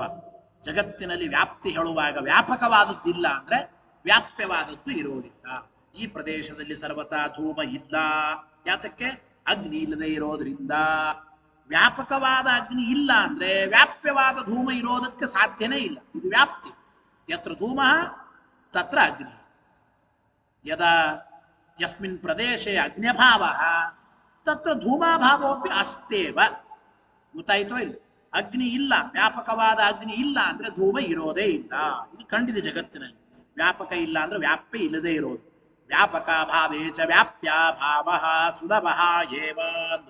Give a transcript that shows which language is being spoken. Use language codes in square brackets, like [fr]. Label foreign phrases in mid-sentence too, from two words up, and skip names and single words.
[kn] ಜಗತ್ತಿನಲ್ಲಿ ವ್ಯಾಪ್ತಿ ಹೇಳುವಾಗ ವ್ಯಾಪಕವಾದದ್ದಿಲ್ಲ ಅಂದ್ರೆ ವ್ಯಾಪ್ಯವಾದದ್ದು ಇರೋದಿಲ್ಲ. ಈ ಪ್ರದೇಶದಲ್ಲಿ ಸರ್ವಥಾ ಧೂಮ ಇಲ್ಲ, ಯಾತಕ್ಕೆ? ಅಗ್ನಿ ಇಲ್ಲದೆ ಇರೋದ್ರಿಂದ. ವ್ಯಾಪಕವಾದ ಅಗ್ನಿ ಇಲ್ಲ ಅಂದ್ರೆ ವ್ಯಾಪ್ಯವಾದ ಧೂಮ ಇರೋದಕ್ಕೆ ಸಾಧ್ಯನೇ ಇಲ್ಲ. ಇದು ವ್ಯಾಪ್ತಿ. [sa] ಯತ್ರ ಧೂಮ ತತ್ರ ಅಗ್ನಿ. ಯದಾ ಯಸ್ಮಿನ್ ಪ್ರದೇಶೆ ಅಗ್ನ್ಯಭಾವ ತತ್ರ ಧೂಮಾಭಾವೋಪಿ ಅಸ್ತೇವ. [kn] ಗೊತ್ತಾಯ್ತೋ ಇಲ್ಲ? ಅಗ್ನಿ ಇಲ್ಲ, ವ್ಯಾಪಕವಾದ ಅಗ್ನಿ ಇಲ್ಲ ಅಂದ್ರೆ ಧೂಮ ಇರೋದೇ ಇಲ್ಲ. ಇದು ಕಂಡಿದೆ ಜಗತ್ತಿನಲ್ಲಿ. ವ್ಯಾಪಕ ಇಲ್ಲ ಅಂದ್ರೆ ವ್ಯಾಪ್ಯ ಇಲ್ಲದೆ ಇರೋದು. [sa] ವ್ಯಾಪಕ ಭಾವೇ ಚ ವ್ಯಾಪ್ಯ ಭಾವ ಸುಲಭ ಏವ [kn] ಅಂದ್ರು.